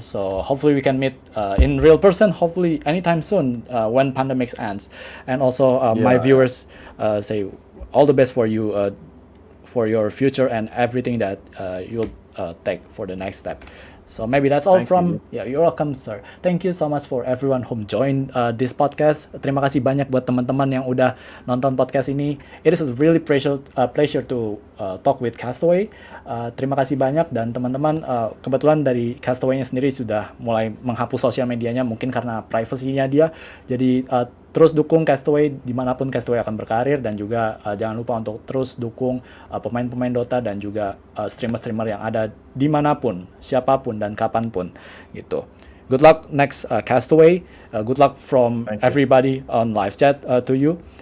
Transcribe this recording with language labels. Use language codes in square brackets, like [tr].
[en] So hopefully we can meet in real person, hopefully anytime soon when pandemic ends. And also my viewers say all the best for you for your future and everything that you'll take for the next step. So maybe that's all yeah, you're welcome, sir. Thank you so much for everyone who joined this podcast. [id] Terima kasih banyak buat teman-teman yang udah nonton podcast ini. [en] It is a really pleasure to talk with Castaway. [id] Terima kasih banyak, dan teman-teman kebetulan dari Castaway-nya sendiri sudah mulai menghapus sosial medianya mungkin karena privasinya dia. Jadi terus dukung Castaway dimanapun Castaway akan berkarir, dan juga jangan lupa untuk terus dukung pemain-pemain Dota dan juga streamer-streamer yang ada dimanapun, siapapun dan kapanpun gitu. [en] Good luck next Castaway. Good luck from everybody on live chat to you.